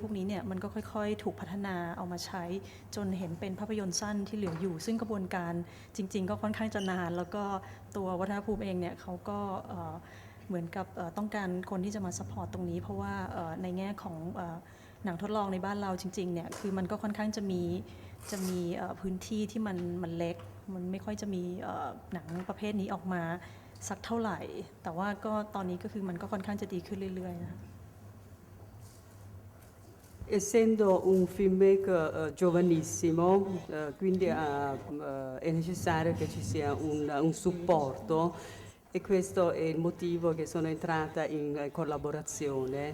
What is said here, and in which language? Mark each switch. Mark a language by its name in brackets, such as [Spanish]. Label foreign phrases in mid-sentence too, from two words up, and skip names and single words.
[Thai] วกนี้เนี่ยมันก็ค่อยๆถูกพัฒนาเอามาใช้จนเห็นเป็นภาพยนตร์สั้นที่เหลืออยู่ซึ่งกระบวนการจริงๆก็ค่อนข้างจะนานแล้วก็ตัววัฒนภูมิเองเนี่ยเขาก็เหมือนกับต้องการคนที่จะมาซัพพอร์ตตรงนี้เพราะว่าในแง่ของหนังทดลองในบ้านเราจริงๆเนี่ยคือมันก็ค่อนข้างจะมีพื้นที่ที่มันเล็กมันไม่ค่อยจะมีหนังประเภทนี้ออกมาสักเท่าไหร่แต่ว่าก็ตอนนี้ก็คือมันก็ค่อนข้างจะดีขึ้นเรื่อยๆนะ [Italian] Essendo un filmmaker giovanissimo, quindi è necessario che ci sia un supporto e questo è il motivo che sono entrata in collaborazione.